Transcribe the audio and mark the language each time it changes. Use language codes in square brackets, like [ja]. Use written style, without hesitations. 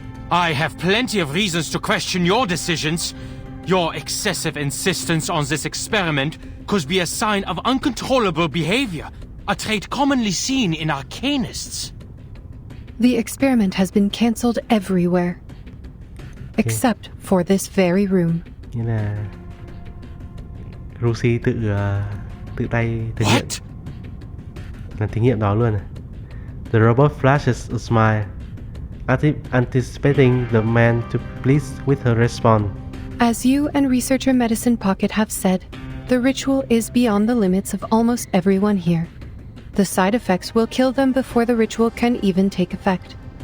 [en] I have plenty of reasons to question your decisions. Your excessive insistence on this experiment could be a sign of uncontrollable behavior, a trait commonly seen in arcanists. The experiment has been cancelled everywhere, except for this very room. [vi] Nghĩa là Lucy tự tay thực hiện làm thí nghiệm đó luôn. [en] The robot flashes a smile, anticipating the man to please with her response. As you and researcher Medicine Pocket have said, the ritual is beyond the limits of almost everyone here. The side effects will kill them before the ritual can even take effect.